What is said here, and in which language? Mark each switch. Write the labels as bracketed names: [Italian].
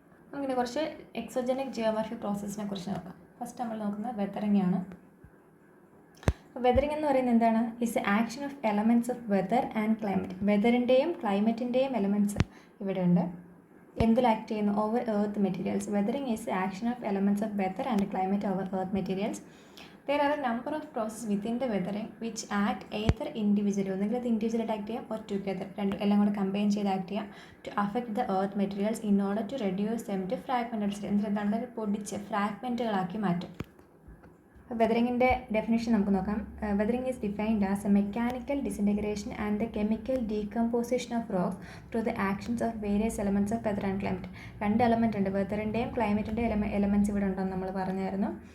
[Malayalam] നമുക്കിനി കുറച്ച് exogenic geometric പ്രോസസ്സിനെ കുറിച്ച് നോക്കാം. ഫസ്റ്റ് നമ്മൾ നോക്കുന്നത് വെതറിംഗ് ആണ്. വെതറിംഗ് എന്ന് പറയുന്നത് എന്താണ്, [English] It's action of elements of weather and climate. [Malayalam] വെതറിൻ്റെയും ക്ലൈമറ്റിൻ്റെയും elements ഇവിടെ ഉണ്ട്. എന്തിൽ ആക്ട് ചെയ്യുന്നു, [English] Over earth materials. Weathering is action of elements of weather and climate over earth materials. There are a number of processes within the weathering which act either individually, [Malayalam] ഒന്നെങ്കിൽ അത് ഇൻഡിവിജ്വലായിട്ട് act ചെയ്യാം, [English] or together, [Malayalam] എല്ലാം കൂടെ combine ചെയ്ത് act ചെയ്യാം, [English] to affect the earth materials in order to reduce them to fragmented state. [Malayalam] എന്താണ്, പൊടിച്ച് ഫ്രാഗ്മെൻറ്റുകളാക്കി മാറ്റും. വെതറിങ്ങിൻ്റെ ഡെഫിനേഷൻ നമുക്ക് നോക്കാം. [English] Weathering is defined as A mechanical disintegration and the chemical decomposition of rocks through the actions of various elements of weather and climate. [Malayalam] രണ്ട് element ഉണ്ട്, വെതറിൻ്റെയും ക്ലൈമറ്റിൻ്റെയും elements ഇവിടെ ഉണ്ടെന്ന് നമ്മൾ പറഞ്ഞായിരുന്നു.